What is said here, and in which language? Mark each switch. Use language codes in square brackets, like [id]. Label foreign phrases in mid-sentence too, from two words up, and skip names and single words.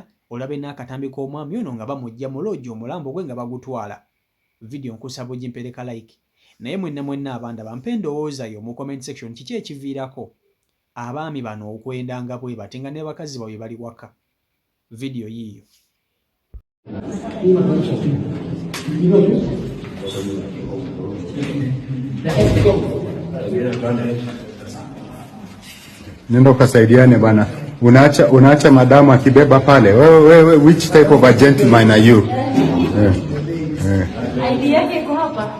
[lg] Olabe n'akatambi k'omwami ono nga bamuggya mu loogi omulambo gwe nga bagutwala. Vidiyo nkusaba ogimpereka like. Naye mwenna abanda bampe endowooza yo mu [en] comment section [lg] kiki ekiviirako abaami bano okwendanga bwe bati nga ne bakazi baabwe bali waka. Vidiyo yiiyo. [sw] Nenda ukasaidiane bana. Unaacha madamu akibeba pale. [en] Wewe which type of a gentleman are you? [sw] ID yake iko hapa?